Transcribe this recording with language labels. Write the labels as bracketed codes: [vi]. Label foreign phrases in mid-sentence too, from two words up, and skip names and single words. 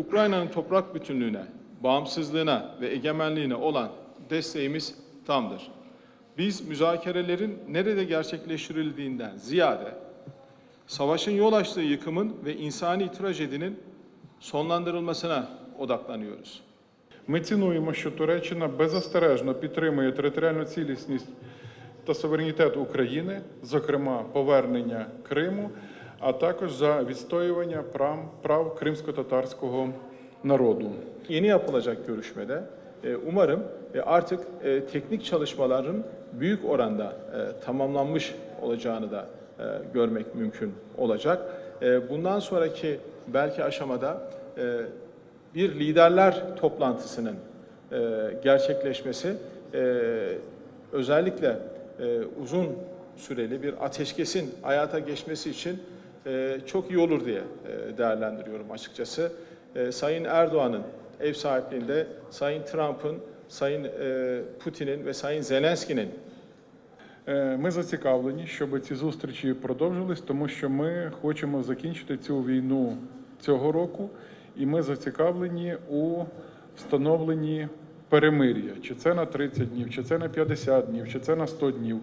[tr] Ukrayna'nın toprak bütünlüğüne, bağımsızlığına ve egemenliğine olan desteğimiz tamdır. Biz müzakerelerin nerede gerçekleştirildiğinden ziyade savaşın yol açtığı yıkımın ve insani trajedinin sonlandırılmasına odaklanıyoruz. [uk] Ми цінуємо, що Туреччина беззастережно підтримує територіальну цілісність та суверенітет України, зокрема повернення Криму, а також за відстоювання прав кримсько-татарського народу. [tr] Yeni yapılacak görüşmede umarım artık teknik çalışmaların büyük oranda tamamlanmış olacağını da görmek mümkün olacak. Bundan sonraki belki aşamada bir liderler toplantısının gerçekleşmesi özellikle uzun süreli bir ateşkesin hayata geçmesi için çok iyi olur diye değerlendiriyorum açıkçası. Sayın Erdoğan'ın ev sahipliğinde, Sayın Trump'ın, Sayın Putin'in ve Sayın Zelenski'nin [uk] Ми зацікавлені, щоб ці зустрічі продовжились, тому що ми хочемо закінчити цю війну цього року, і ми зацікавлені у встановленні перемир'я. Чи це на 30 днів, чи це на 50 днів, чи це на 100 днів.